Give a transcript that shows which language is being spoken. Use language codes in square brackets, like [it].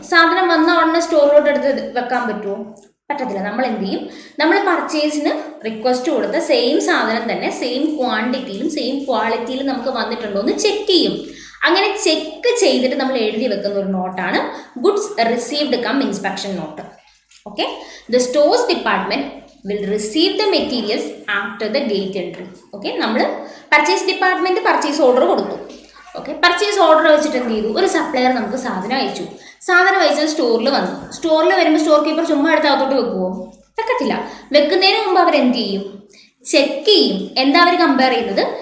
[ml] സാധനം വന്ന ഉടനെ സ്റ്റോറിലോട്ട് എടുത്ത് വെക്കാൻ പറ്റുമോ? പറ്റത്തില്ല. നമ്മൾ എന്ത് ചെയ്യും? നമ്മൾ പർച്ചേസിന് റിക്വസ്റ്റ് കൊടുത്ത സെയിം സാധനം തന്നെ സെയിം ക്വാണ്ടിറ്റിയിലും സെയിം ക്വാളിറ്റിയിലും നമുക്ക് വന്നിട്ടുണ്ടോ എന്ന് ചെക്ക് ചെയ്യും. അങ്ങനെ ചെക്ക് ചെയ്തിട്ട് നമ്മൾ എഴുതി വെക്കുന്ന ഒരു നോട്ടാണ് goods received come inspection not. [en] Okay, the stores department will receive the materials after the gate entry. [ml] Okay, നമ്മൾ പർച്ചേസ് ഡിപ്പാർട്ട്മെന്റ് പർച്ചേസ് ഓർഡർ കൊടുത്തു. ഓക്കെ, പർച്ചേസ് ഓർഡർ വെച്ചിട്ട് എന്ത് ചെയ്തു? ഒരു സപ്ലയർ നമുക്ക് സാധനം അയച്ചു. സാധനം അയച്ചത് സ്റ്റോറിൽ വന്നു. സ്റ്റോറിൽ വരുമ്പോൾ സ്റ്റോർ കീപ്പർ ചുമ്മാ എടുത്ത് അകത്തോട്ട് വെക്കുമോ? വെക്കത്തില്ല. വെക്കുന്നതിന് മുമ്പ് അവരെന്ത് ചെയ്യും? ചെക്ക് ചെയ്യും. എന്താ അവർ കമ്പയർ ചെയ്യുന്നത്?